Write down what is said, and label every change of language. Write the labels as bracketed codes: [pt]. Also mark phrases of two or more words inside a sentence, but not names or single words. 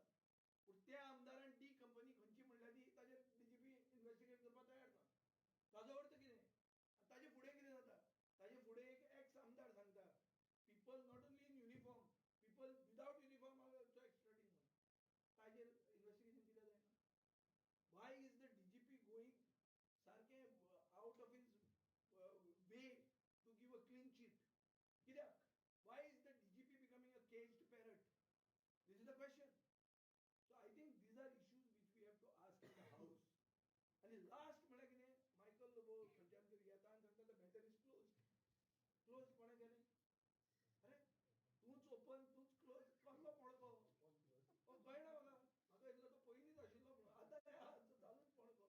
[kok] पूण त्या आमदारान डी कंपनी खंयची म्हणल्या ती ताजेर डीजीपी इन्व्हेस्टिगेट करपाक तयार ना. ताजो अर्थ कितें ताजे फुडें कितें जाता ताजे फुडें एक एक्स आमदार सांगता [en] people not only in uniform people without uniform are also extorting [kok] म्हणून. ताजेर इन्व्हेस्टिगेशन कित्याक जायना. [en] Why is the DGP going सारकें out of his way to give a clean chit. कित्याक? Why is the DGP becoming a caged parrot? This is the question. So I think these are issues which we have to ask in the house. [kok] आणि लास्ट म्हळ्यार कितें मायकल लोबो खंयच्यान तरी येता आनी सांगता [en] the matter is close [kok] कोणें केलें? अरे तूच ओपन तूच क्लोज कसलो पणको? कळना म्हाका दिसलो तो पयलींच आशिल्लो म्हणून आतां चालूच पणको.